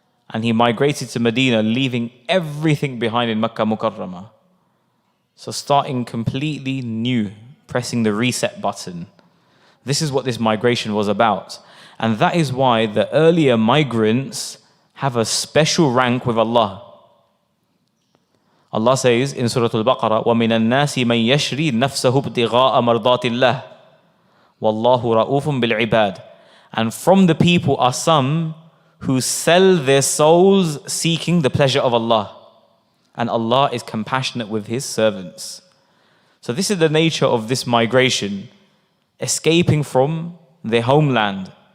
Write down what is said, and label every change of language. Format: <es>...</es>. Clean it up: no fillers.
<en>And he migrated to Medina, leaving everything behind in Mecca Mukarramah. So starting completely new, pressing the reset button. This is what this migration was about. And that is why the earlier migrants have a special rank with Allah. Allah says in Surah Al-Baqarah,</en> <ar>وَمِنَ النَّاسِ مَنْ يَشْرِي نَفْسَهُ ابْتِغَاءَ مَرْضَاتِ اللَّهِ وَاللَّهُ رَؤُوفٌ بِالْعِبَادِ.</ar> <en>And from the people are some who sell their souls seeking the pleasure of Allah. And Allah is compassionate with His servants. So this is the nature of this migration, escaping from their homeland.</en>